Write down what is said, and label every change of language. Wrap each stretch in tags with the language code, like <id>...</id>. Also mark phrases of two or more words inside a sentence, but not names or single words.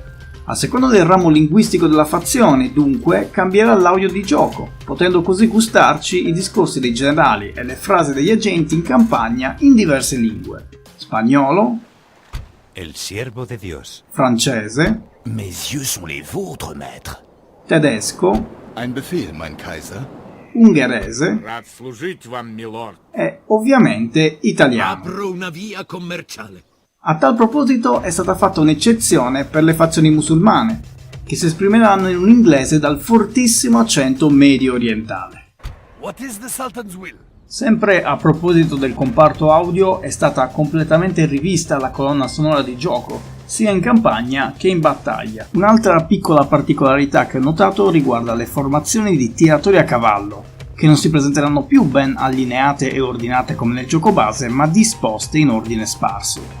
<it>A seconda del ramo linguistico della fazione, dunque, cambierà l'audio di gioco, potendo così gustarci i discorsi dei generali e le frasi degli agenti in campagna in diverse lingue: spagnolo,</it> <es>El siervo de Dios.</es> <it>Francese,</it> <fr>Mes yeux sont les vôtres, maître.</fr> <it>Tedesco,</it> <de>Ein Befehl, mein Kaiser.</de> <it>ungherese</it> <ru>Rad slужить вам, milord.</ru> <it>e ovviamente italiano. Apro una via commerciale. A tal proposito è stata fatta un'eccezione per le fazioni musulmane, che si esprimeranno in un inglese dal fortissimo accento medio orientale.</it> <en>What is the Sultan's will?</en> <it>Sempre a proposito del comparto audio, è stata completamente rivista la colonna sonora di gioco, sia in campagna che in battaglia. Un'altra piccola particolarità che ho notato riguarda le formazioni di tiratori a cavallo, che non si presenteranno più ben allineate e ordinate come nel gioco base, ma disposte in ordine sparso.</it>